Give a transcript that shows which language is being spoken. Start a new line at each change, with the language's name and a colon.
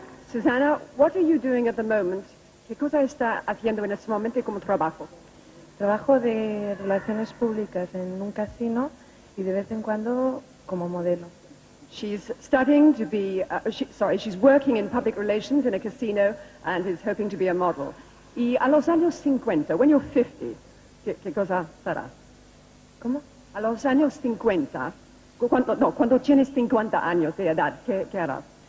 English: Susana, what are you doing at the moment?
Spanish: ¿Qué cosa está haciendo en este momento como trabajo? Trabajo de relaciones públicas en un casino y de vez en cuando como modelo.
English: She's studying to be, she's working in public relations in a casino and is hoping to be a model.
Spanish: Y a los años 50,
English: when you're 50,
Spanish: ¿qué cosa será? ¿Cómo? A los años 50, cuando tienes 50 años de edad, ¿qué harás?